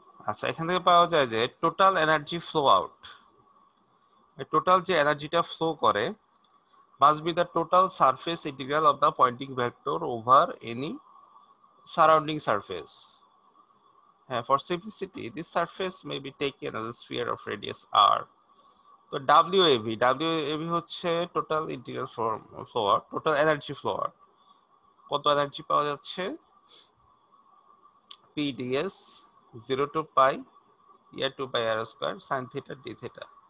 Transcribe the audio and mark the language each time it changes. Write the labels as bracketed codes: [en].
[bn] আচ্ছা এখান থেকে পাওয়া যায় যে total energy flow out, total যে এনার্জিটা ফ্লো করে [en] must be the total surface integral of the pointing vector over any surrounding surface. For simplicity, this surface may be taken as a sphere of radius r. [bn] তো WAV হচ্ছে total integral flow out, total energy flow out, কত energy পাওয়া যাচ্ছে, PdS 0 to pi year 2 pi r square sin theta d theta.